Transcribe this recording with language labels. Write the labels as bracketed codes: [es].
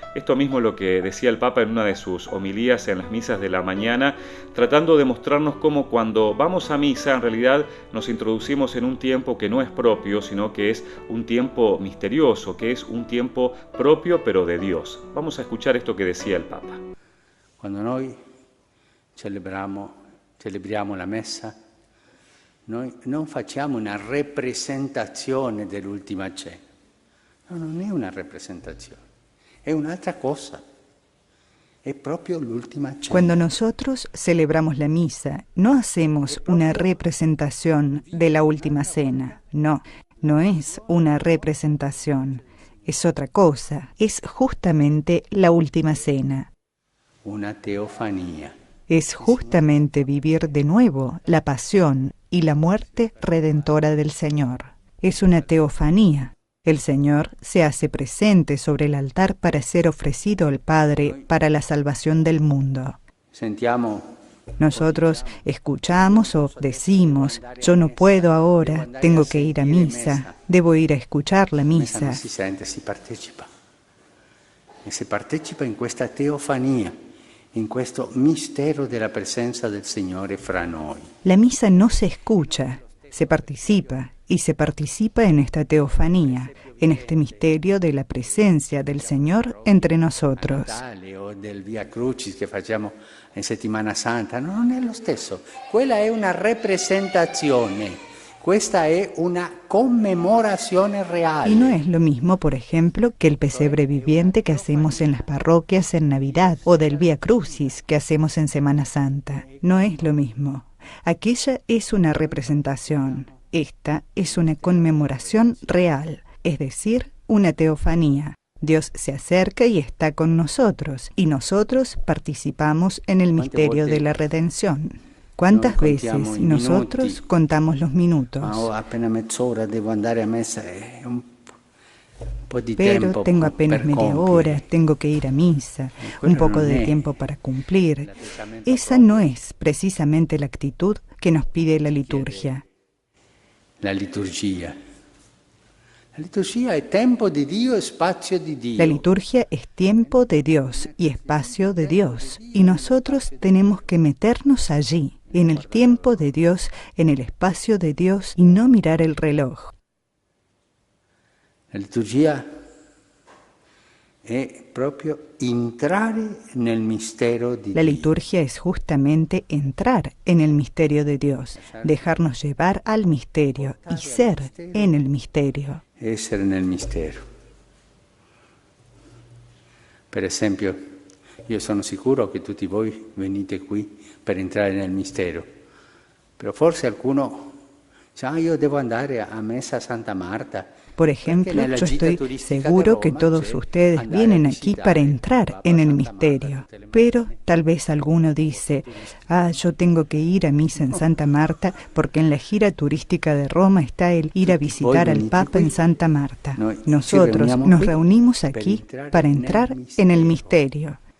[es] Esto mismo es lo que decía el Papa en una de sus homilías en las misas de la mañana, tratando de mostrarnos cómo cuando vamos a misa en realidad nos introducimos en un tiempo que no es propio, sino que es un tiempo misterioso, que es un tiempo propio pero de Dios. Vamos a escuchar esto que decía el Papa. [it] Cuando noi celebriamo la messa, noi non facciamo una representazione dell'ultima cena. No, non è una representazione, è un'altra cosa. Es propio l'ultima cena. [es] Cuando nosotros celebramos la misa, no hacemos una representación de la última cena. No, no es una representación. Es otra cosa. Es justamente la última cena. Una teofanía. Es justamente vivir de nuevo la pasión y la muerte redentora del Señor. Es una teofanía. El Señor se hace presente sobre el altar para ser ofrecido al Padre para la salvación del mundo. Nosotros escuchamos o decimos, yo no puedo ahora, tengo que ir a misa, debo ir a escuchar la misa. [it] Si partecipa. E si partecipa in questa teofanía, in questo mistero della presenza del Signore fra noi. [es] La misa no se escucha, se participa. Y se participa en esta teofanía, en este misterio de la presencia del Señor entre nosotros. [it] O del Via Crucis che facciamo in Settimana Santa, no, non è lo stesso. Quella è una representazione, questa è una conmemorazione reale. [es] Y no es lo mismo, por ejemplo, que el pesebre viviente que hacemos en las parroquias en Navidad o del Via Crucis que hacemos en Semana Santa. No es lo mismo. Aquella es una representación. Esta es una conmemoración real, es decir, una teofanía. Dios se acerca y está con nosotros, y nosotros participamos en el misterio de la redención. ¿Cuántas veces nosotros contamos los minutos? [it] Apenas mezz'ora devo andare a messa, [es] pero tengo apenas media hora, tengo que ir a misa, un poco de tiempo para cumplir. Esa no es precisamente la actitud que nos pide la liturgia. La liturgia. [it] La liturgia è tempo di Dio e spazio di Dio. [es] La liturgia es tiempo de Dios y espacio de Dios, y nosotros tenemos que meternos allí, en el tiempo de Dios, en el espacio de Dios, y no mirar el reloj. [it] La liturgia è proprio entrare nel mistero di Dio. [es] La liturgia es justamente entrar en el misterio de Dios, dejarnos llevar al misterio y ser en el misterio. [it] Essere nel mistero. Per esempio, io sono sicuro che tutti voi venite qui per entrare nel mistero, però forse qualcuno dice, io devo andare a messa a Santa Marta. [es] Por ejemplo, yo estoy seguro que todos ustedes vienen aquí para entrar en el misterio, pero tal vez alguno dice, yo tengo que ir a misa en Santa Marta porque en la gira turística de Roma está el ir a visitar al Papa en Santa Marta. Nosotros nos reunimos aquí para entrar en el misterio.